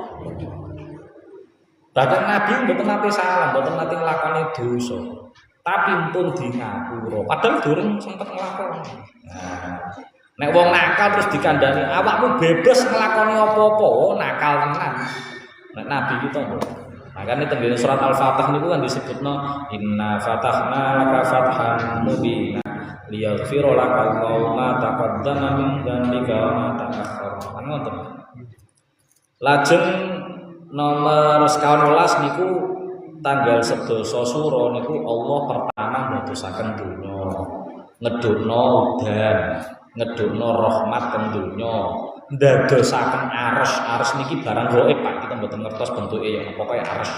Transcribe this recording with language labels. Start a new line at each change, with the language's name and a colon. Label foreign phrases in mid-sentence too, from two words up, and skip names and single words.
Javanese: Bahkan Nabi mboten nate salah, mboten nate nglakoni dosa. Tapi pun di ngapura, padahal durung sempet nglakoni. Nah, nek wong nakal terus dikandani, awakmu bebas nglakoni apa-apa, nakal tenan. Nek Nabi kita mboten. Makanya tengene surat Al-Fatah niku kan disebutno
Arabic: إنا فتحنا لك فتحا مبينا ليغفر لك الله ما تقدم من ذنبك وما تأخر
Javanese: ta'akhkhara. Ngoten. Lajeng nomor 12 niku tanggal 11 sura niku Allah pertama ndadosaken donya, ngedukno udan, ngedukno rahmat teng donya, ndadosaken arsy niki barang gaib Pak, kita mboten ngertos bentuke ya pokoke arsy.